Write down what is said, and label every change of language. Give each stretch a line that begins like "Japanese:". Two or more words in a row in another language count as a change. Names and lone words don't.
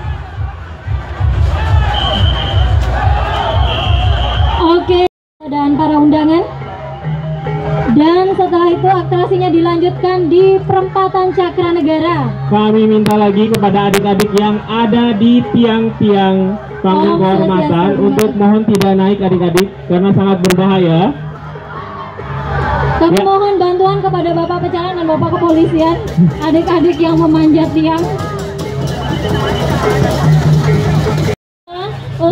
Indonesian: Oke, dan para undangan. Dan setelah itu atraksinya dilanjutkan di perempatan Cakra Negara. Kami minta lagi kepada adik-adik yang ada di tiang-tiang panggung kehormatan untuk mohon tidak naik adik-adik karena sangat berbahaya. Kami Ya. mohon bantuan kepada Bapak Pecahan dan Bapak Kepolisian, adik-adik yang memanjat tiang. Untuk